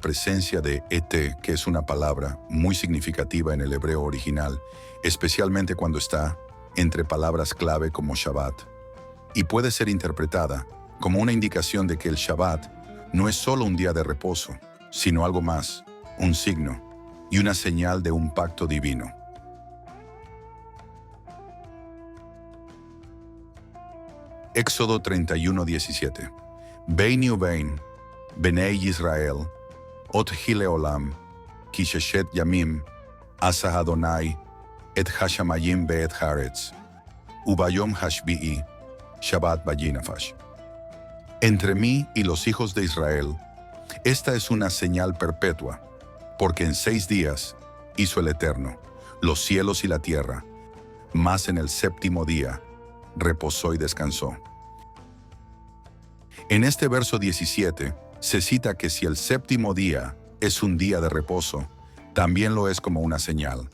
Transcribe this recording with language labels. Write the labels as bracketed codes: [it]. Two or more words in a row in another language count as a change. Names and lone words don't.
[es] presencia de et, que es una palabra muy significativa en el hebreo original, especialmente cuando está entre palabras clave como Shabbat, y puede ser interpretada como una indicación de que el Shabbat no es solo un día de reposo, sino algo más, un signo y una señal de un pacto divino. Éxodo 31:17. [he] ביני ובין, בני ישראל, אות היא לעולם, כי ששת ימים, עשה אדוני, את השמים ואת הארץ, וביום השביעי, שבת וינפש. [es] Entre mí y los hijos de Israel, esta es una señal perpetua, porque en 6 días hizo el Eterno los cielos y la tierra, mas en el 7º día reposó y descansó. En este verso 17 se cita que si el 7º día es un día de reposo, también lo es como una señal.